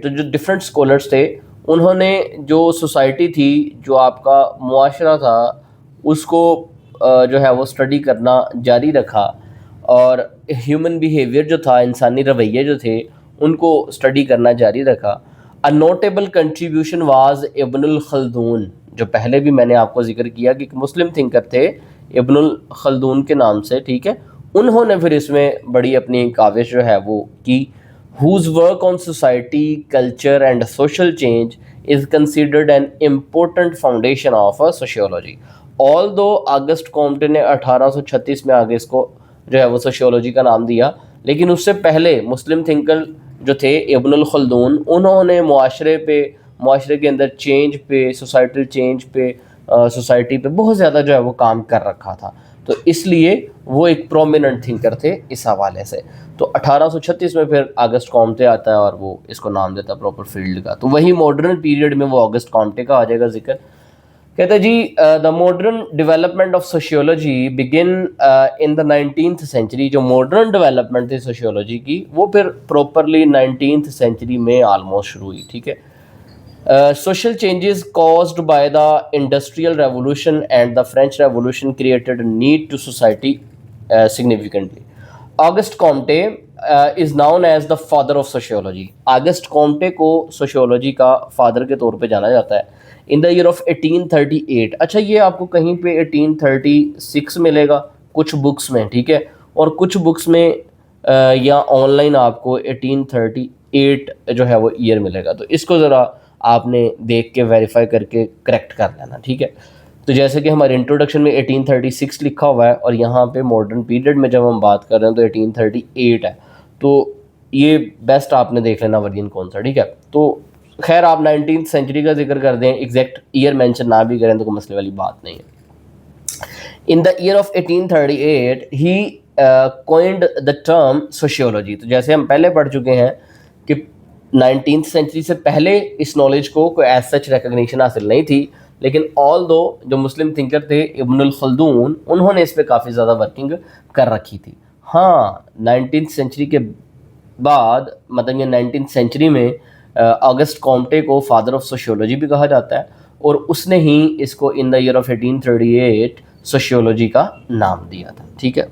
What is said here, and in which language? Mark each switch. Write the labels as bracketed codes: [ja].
[ur] تو جو different scholars تھے انہوں نے جو سوسائٹی تھی, جو آپ کا معاشرہ تھا, اس کو جو ہے وہ اسٹڈی کرنا جاری رکھا, اور ہیومن بیہیویئر جو تھا, انسانی رویے جو تھے, ان کو اسٹڈی کرنا جاری رکھا. [en] A notable contribution was [ur] ابن الخلدون, جو پہلے بھی میں نے آپ کو ذکر کیا کہ ایک مسلم تھنکر تھے ابن الخلدون کے نام سے, ٹھیک ہے. انہوں نے پھر اس میں بڑی اپنی کاوش جو ہے وہ کی. [en] whose work on society, culture and social change is considered an important foundation of a sociology. although [ur] August کومٹے نے 1836 میں آگے اس کو جو ہے وہ سوشیولوجی کا نام دیا, لیکن اس سے پہلے مسلم تھنکر جو تھے ابن الخلدون, انہوں نے معاشرے کے اندر چینج پہ, سوسائٹل چینج پہ, سوسائٹی پہ بہت زیادہ جو ہے وہ کام کر رکھا تھا. تو اس لیے وہ ایک پرومیننٹ تھنکر تھے اس حوالے سے. تو 1836 میں پھر آگسٹ کومٹے آتا ہے اور وہ اس کو نام دیتا ہے پراپر فیلڈ کا. تو وہی ماڈرن پیریڈ میں وہ آگسٹ کومٹے کا آ جائے گا ذکر. کہتا ہے جی [en] The modern development of sociology began in the 19th century. [ur] جو ماڈرن ڈیولپمنٹ تھی سوشیولوجی کی وہ پھر پراپرلی 19th سینچری میں آلموسٹ شروع ہوئی, ٹھیک ہے. [en] Social changes caused by the industrial revolution and the French revolution created need to society significantly. Auguste Comte is known as the father of sociology. [ur] August کومٹے کو سوشیولوجی کا فادر کے طور پہ جانا جاتا ہے. [en] In the year of 1838. [ur] اچھا یہ آپ کو کہیں پہ 1836 ملے گا کچھ بکس میں, ٹھیک ہے, اور کچھ بکس میں یا آن لائن آپ کو 1838 جو ہے وہ ایئر ملے گا. تو اس کو ذرا آپ نے دیکھ کے ویریفائی کر کے کریکٹ کر لینا, ٹھیک ہے. تو جیسے کہ ہمارے انٹروڈکشن میں 1836 لکھا ہوا ہے, اور یہاں پہ ماڈرن پیریڈ میں جب ہم بات کر رہے ہیں تو 1838 ہے. تو یہ بیسٹ آپ نے دیکھ لینا ورژن کون سا, ٹھیک ہے. تو خیر آپ 19th سینچری کا ذکر کر دیں, ایگزیکٹ ایئر مینشن نہ بھی کریں تو کوئی مسئلے والی بات نہیں ہے. [en] In the year of 1838 ہی coined the term sociology. [ur] تو جیسے ہم پہلے پڑھ چکے ہیں کہ 19th سینچری سے پہلے اس نالج کو کوئی [en] as such recognition [ur] حاصل نہیں تھی, لیکن آل دو جو مسلم تھنکر تھے ابن الخلدون, انہوں نے اس پہ کافی زیادہ ورکنگ کر رکھی تھی. ہاں 19th سینچری کے بعد, مطلب یہ 19th سینچری میں آگسٹ کومٹے کو [en] father of sociology [ur] بھی کہا جاتا ہے, اور اس نے ہی اس کو [en] in the year of 1838 [ur] سوشیولوجی کا نام دیا تھا, ٹھیک ہے.